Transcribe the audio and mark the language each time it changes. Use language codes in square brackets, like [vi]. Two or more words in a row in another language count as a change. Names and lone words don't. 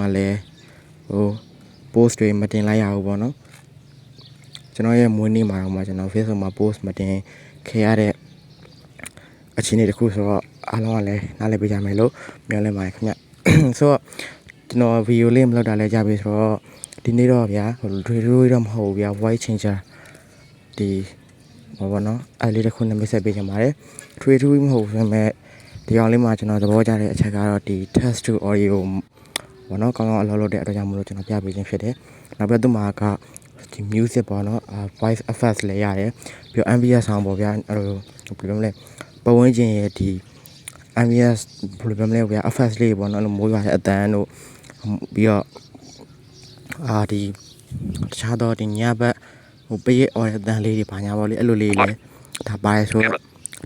[my] လည်းpost တွေမတင်လိုက်ရဘူးပေါ့နော်ကျွန်တော်ရဲ့မွေးနေ့မှာတော့ကျွန်တော် Facebook မှာ post မတင်ခဲ့ရတဲ့အခြေအနေတခုဆိုတော့အားလုံးကလည်းနားလည်ပေးကြမယ်လို့မျှော်လင့်ပါတယ်ခင်ဗျဆိုတော့ကျွန်တော်ဗီဒီယိုလေးမလုပ်တာလည်းကြပြီဆိုတော့ဒီနေ့တော့ဗျာတွေတော့မဟုတ်ဘူးဗျာ [en] voice changer [my] ဒီ ဘောနော်အဲ့လေးတစ်ခုနဲ့မိတ်ဆက်ပေးချင်ပါတယ်တွေမဟုတ်ဘူးဆိုပေမဲ့ဒီအောင်လေးမှာကျွန်တော်သဘောကျတဲ့အချက်ကတော့ဒီ [en] text to audio [my] ဘောနော်ကောင်းကောင်းအလုပ်လုပ်တဲ့အတွက်ကြောင့်မလို့ကျွန်တော်ပြပေးခြင်းဖြစ်တယ်နောက်ပြီးတော့သူမှာကဒီ music ပေါ့နော် [en] voice effects [my] လည်းရတယ်ပြီးတော့ [en] ambient sound [my] ပေါ့ဗျာအဲ့လိုဘယ်လိုလဲပတ်ဝန်းကျင်ရဲ့ဒီ ambient ဘယ်လိုလဲဗျာ effects လေးပေါ့နော်အဲ့လိုမိုးရွာတဲ့အတန်း တို့ပြီးတော့ဒီတခြားတော့ဒီညဘက်ပေးရအော်တဲ့အတန်းလေးတွေပါညာပေါ့လေအဲ့လိုလေးလည်းဒါပါတယ်ဆိုတော့ဒီ